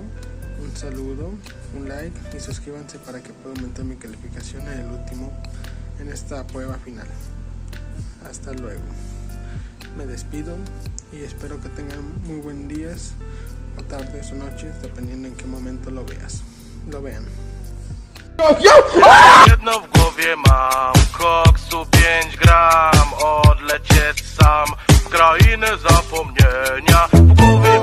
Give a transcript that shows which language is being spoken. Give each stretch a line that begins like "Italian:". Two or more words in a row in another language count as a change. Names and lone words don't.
Spanish: Un saludo, un like y suscríbanse para que pueda aumentar mi calificación en esta prueba final. Hasta luego. Me despido y espero que tengan muy buen días o tardes o noches, dependiendo en qué momento lo vean.
Polish: Jedno w głowie mam, koksu 5 gram, odlecieć sam w krainę zapomnienia. W głowie